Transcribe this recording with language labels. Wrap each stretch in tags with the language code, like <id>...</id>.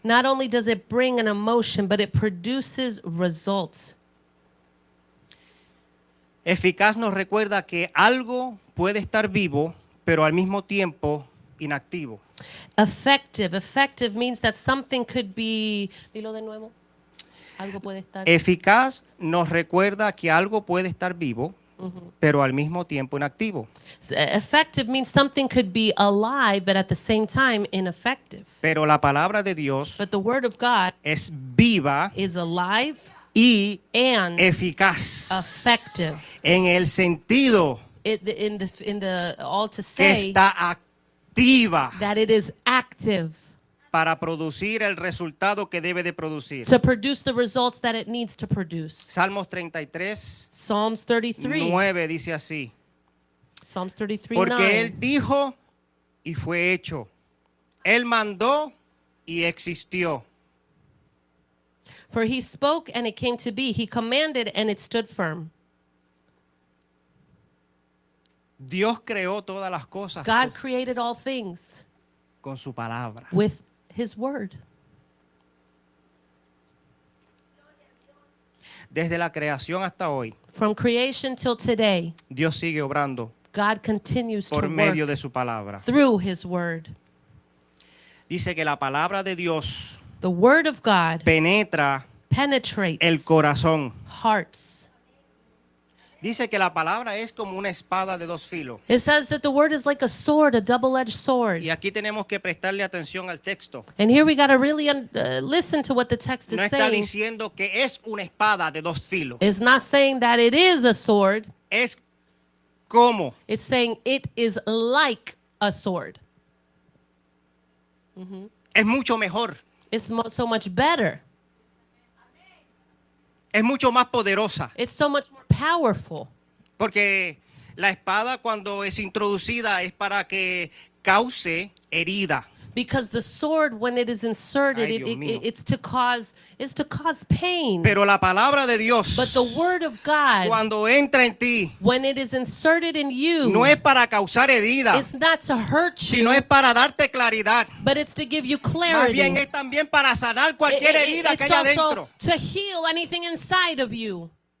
<en>Not only does it bring an emotion, but it produces results.</en> <es>Eficaz nos recuerda que algo puede estar vivo, pero al mismo tiempo inactivo.</es> <en>Effective. Effective means that something could be.</en> <es>Dilo de nuevo. Algo puede estar. Eficaz nos recuerda que algo puede estar vivo, pero al mismo tiempo inactivo.</es> <en>Effective means something could be alive, but at the same time ineffective.</en> <es>Pero la palabra de Dios</es> <en>But the word of God</en> <es>es viva</es> <en>is alive</en> <es>y</es> <en>and</en> <es>eficaz</es> <en>effective.</en> <es>en el sentido</es> <en>In the all to</en> <es>que</es> <en>say</en> <es>está activa</es> <en>that it is active</en> <es>para producir el resultado que debe de producir.</es> <en>to produce the results that it needs to produce.</en> <es>Salmos 33,</es> <en>Psalms 33.</en> <es>9 dice así:</es> <en>Psalms 33,</en> <es>porque</es> <en>9.</en> <es>Él dijo y fue hecho. Él mandó y existió.</es> <en>For he spoke and it came to be. He commanded and it stood firm.</en> <es>Dios creó todas las cosas</es> <en>God created all things</en> <es>con su palabra.</es> <en>with his word.</en> <es>Desde la creación hasta hoy,</es> <en>From creation till today,</en> <es>Dios sigue obrando</es> <en>God continues to</en> <es>por medio</es> <en>work</en> <es>de su palabra.</es> <en>through his word.</en> <es>Dice que la palabra de Dios</es> <en>The word of God</en> <es>penetra</es> <en>penetrates</en> <es>el corazón.</es> <en>hearts.</en> <es>Dice que la palabra es como una espada de dos filos.</es> <en>It says that the word is like a sword, a double-edged sword.</en> <es>Y aquí tenemos que prestarle atención al texto.</es> <en>And here we got to really listen to what the text is</en> <es>No está</es> <en>saying.</en> <es>diciendo que es una espada de dos filos.</es> <en>It's not saying that it is a sword.</en> <es>Es como.</es> <en>It's saying it is like a sword.</en> <es>Es mucho mejor.</es> <en>It's so much better.</en> <es>Es mucho más poderosa.</es> <en>It's so much more powerful.</en> <es>Porque la espada cuando es introducida es para que cause herida.</es> <en>Because the sword, when it is inserted,</en> <es>Ay, Dios mío.</es> <en>it's to cause pain.</en> <es>Pero la palabra de Dios,</es> <en>But the word of God,</en> <es>cuando entra en ti,</es> <en>when it is inserted in you,</en> <es>no es para causar herida,</es> <en>it's not to hurt you,</en> <es>sino es para darte claridad.</es> <en>but it's to give you</en> <es>Más</es> <en>clarity.</en> <es>bien es también para sanar cualquier herida que</es> <en>It's</en> <es>haya</es> <en>also</en> <es>dentro.</es> <en>to heal anything inside of you.</en>